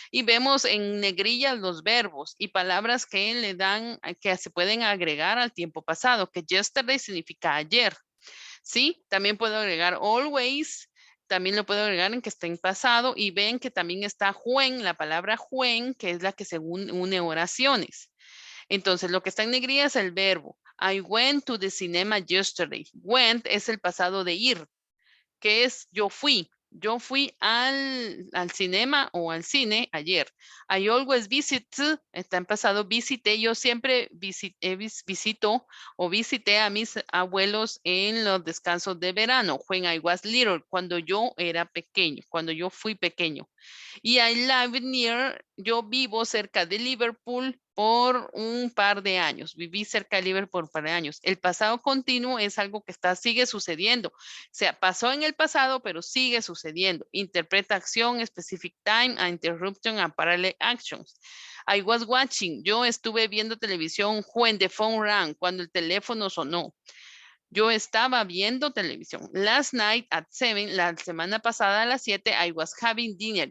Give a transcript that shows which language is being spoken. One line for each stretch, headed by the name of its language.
Spanish: Y vemos en negrillas los verbos y palabras que le dan, que se pueden agregar al tiempo pasado, que yesterday significa ayer. Sí, también puedo agregar always. También lo puedo agregar en que está en pasado, y ven que también está when, la palabra when, que es la que según une oraciones. Entonces, lo que está en negrilla es el verbo.
English: I went to the cinema yesterday.
Spanish: Went es el pasado de ir, que es yo fui. Yo fui al cinema o al cine ayer.
English: I always visit,
Spanish: está en pasado, visité. Yo siempre visito o visité a mis abuelos en los descansos de verano.
English: When I was little,
Spanish: cuando yo era pequeño, cuando yo fui pequeño. Y
English: I live near,
Spanish: yo vivo cerca de Liverpool por un par de años. Viví cerca de Liverpool por un par de años. El pasado continuo es algo que sigue sucediendo. O sea, pasó en el pasado, pero sigue sucediendo. Interpreta acción,
English: specific time, a interruption, and parallel actions. I was watching,
Spanish: yo estuve viendo televisión
English: when the phone rang,
Spanish: cuando el teléfono sonó. Yo estaba viendo televisión.
English: Last night at 7,
Spanish: la semana pasada a las 7,
English: I was having dinner.